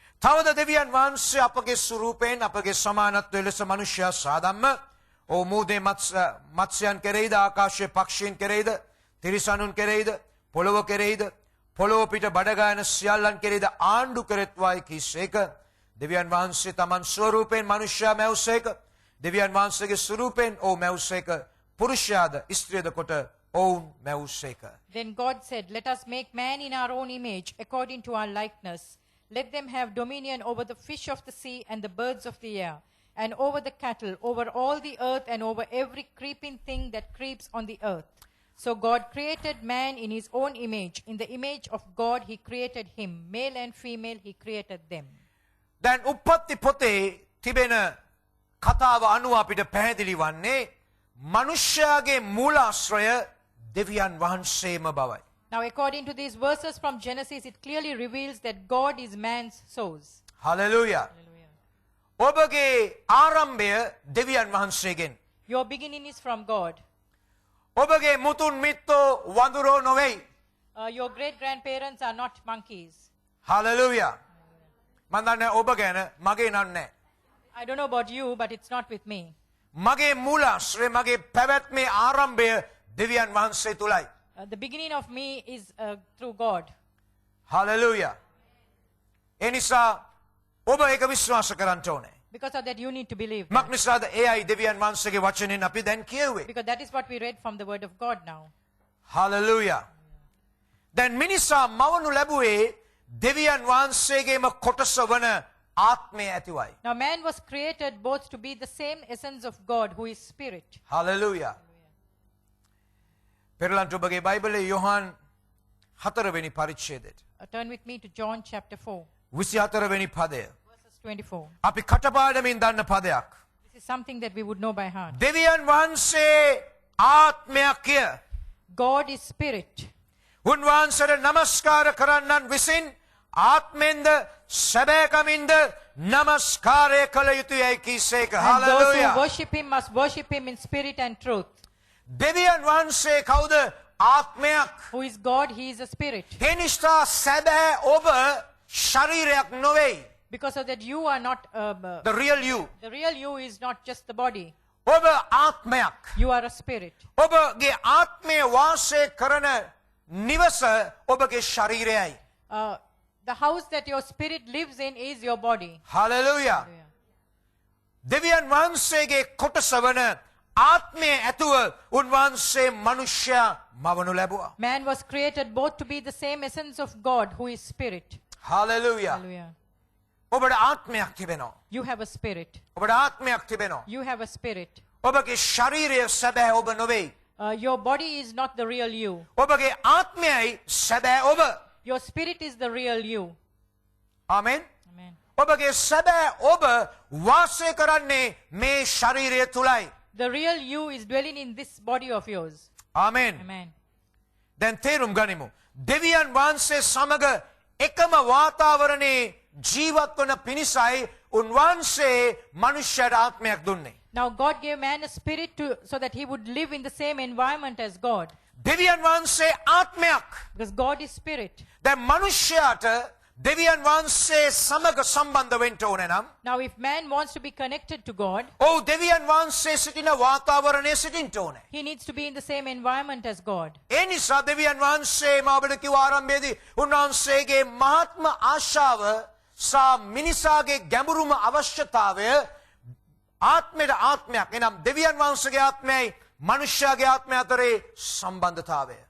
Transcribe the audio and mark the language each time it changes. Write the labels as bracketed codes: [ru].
[si] තවද දෙවියන් වහන්සේ අපගේ ස්වරූපයෙන් අපගේ සමානත්වය ලෙස මනුෂ්‍යයා සාදම්ම මූදේ මත්ස්‍යයන් කෙරෙහිද ආකාශයේ පක්ෂීන් කෙරෙහිද තිරිසනුන් කෙරෙහිද පොළොව කෙරෙහිද පොළොව පිට බඩගායන සියල්ලන් කෙරෙහිද ආණ්ඩු කෙරෙත්වායි කීසේක දෙවියන් වහන්සේ තමන් ස්වරූපයෙන් මනුෂ්‍යයා මැව්සේක දෙවියන් වහන්සේගේ ස්වරූපයෙන් ඔව් මැව්සේක පුරුෂයාද ස්ත්‍රියද කොට ඔවුන් මැව්සේක. [en] Then God said, "Let us make man in our own image, according to our likeness. Let them have dominion over the fish of the sea and the birds of the air, and over the cattle, over all the earth, and over every creeping thing that creeps on the earth." So God created man in his own image. In the image of God he created him. Male and female he created them. [si] දැන් උප්පත්ති පොතේ තිබෙන කතාව අනුව අපිට පැහැදිලි වන්නේ මනුෂ්‍යයාගේ මූලාශ්‍රය දෙවියන් වහන්සේම බවයි. [en] Now, according to these verses from Genesis, it clearly reveals that God is man's source. [si] Hallelujah. [en] Hallelujah. [si] ඔබගේ ආරම්භය දෙවියන් වහන්සේගෙන්. [en] Your beginning is from God. [si] ඔබගේ මුතුන් මිත්තෝ වඳුරෝ නොවෙයි. [en] Your great-grandparents are not monkeys. [si] Hallelujah. මම දන්නේ ඔබ ගැන මගේ නන්නේ. [en] I don't know about you, but it's not with me. [si] මගේ මූලාශ්‍රය මගේ පැවැත්මේ ආරම්භය දෙවියන් වහන්සේ තුලයි. [en] The beginning of me is through God. [si] Hallelujah. ඒ නිසා ඔබ ඒක විශ්වාස කරන්න ඕනේ. [en] Because of that, you need to believe. [si] මක් නිසාද එයයි දෙවියන් වහන්සේගේ වචනෙන් අපි දැන් කියුවේ. [en] Because that is what we read from the word of God now. [si] Hallelujah. දැන් මිනිසා මවනු ලැබුවේ දෙවියන් වහන්සේගේම කොටස වන ආත්මය ඇතිවයි. [en] Now, man was created both to be the same essence of God, who is spirit. [si] Hallelujah. පෙරලන්ට ඔබගේ බයිබලයේ යොහන් 4 වෙනි පරිච්ඡේදයට. [en] Turn with me to John chapter 4, [si] 24 වෙනි පදය. [en] verses 24. [si] අපි කටපාඩමින් දන්න පදයක්. [en] This is something that we would know by heart. [si] දෙවියන් වහන්සේ ආත්මයක්ය. [en] God is spirit. [si] උන්වහන්සේට නමස්කාර කරන්නන් විසින් ආත්මෙන්ද සැබෑකමින්ද නමස්කාරය කළ යුතුයයි කීසේක. [en] And those who [si] hallelujah. [en] worship him must worship him in spirit and truth. [si] දෙවියන් වහන්සේ කවුද? ආත්මයක්. [en] Who is God? He is a spirit. [si] ඒ නිසා සැබෑ ඔබ ශරීරයක් නොවේයි. [en] Because of that, you are not, The real you. the real you is not just the body. [si] ඔබ ආත්මයක්. [en] You are a spirit. [si] ඔබගේ ආත්මය වාසය කරන නිවස ඔබගේ ශරීරයයි. [en] The house that your spirit lives in is your body. [si] Hallelujah. දෙවියන් වහන්සේගේ කොටස වන ආත්මය ඇතුව උන්වහන්සේ මනුෂ්‍යයා මවනු ලැබුවා. [en] Man was created both to be the same essence of God, who is spirit. [si] Hallelujah. [en] Hallelujah. [si] ඔබට ආත්මයක් තිබෙනවා. [en] You have a spirit. [si] ඔබට ආත්මයක් තිබෙනවා. [en] You have a spirit. [si] ඔබගේ ශරීරය සැබෑ ඔබ නොවේයි. [en] Your body is not the real you. [si] ඔබගේ ආත්මයයි සැබෑ ඔබ. [en] Your spirit is the real you. [si] Amen. [en] Amen. [si] ඔබගේ සැබෑ ඔබ වාසය කරන්නේ මේ ශරීරය තුලයි. [en] The real you is dwelling in this body of yours. [si] Amen. [en] Amen. [si] දැන් තේරුම් ගනිමු. දෙවියන් වහන්සේ සමග එකම වාතාවරණේ ජීවත් වන පිණිසයි උන්වහන්සේ මනුෂ්‍යයට ආත්මයක් දුන්නේ. [en] Now God gave man a spirit so that he would live in the same environment as God. [si] දෙවියන් වහන්සේ ආත්මයක්. [en] Because God is spirit. [si] දැන් මනුෂ්‍යයාට දෙවියන් වහන්සේ සමග සම්බන්ධ වෙන්න ඕනේ නම් [en] Now if man wants to be connected to God, [si] ඔව් දෙවියන් වහන්සේ සිටින වාතාවරණයේ සිටින්න ඕනේ. [en] he needs to be in the same environment as God. [si] ඒ නිසා දෙවියන් වහන්සේ මාබට කිව්ව ආරම්භයේදී උන්වහන්සේගේ මහත්ම ආශාව සහ මිනිසාගේ ගැඹුරුම අවශ්‍යතාවය ආත්මයට ආත්මයක්. එනම් දෙවියන් වහන්සේගේ ආත්මයයි මනුෂ්‍යයාගේ ආත්මය අතරේ සම්බන්ධතාවය.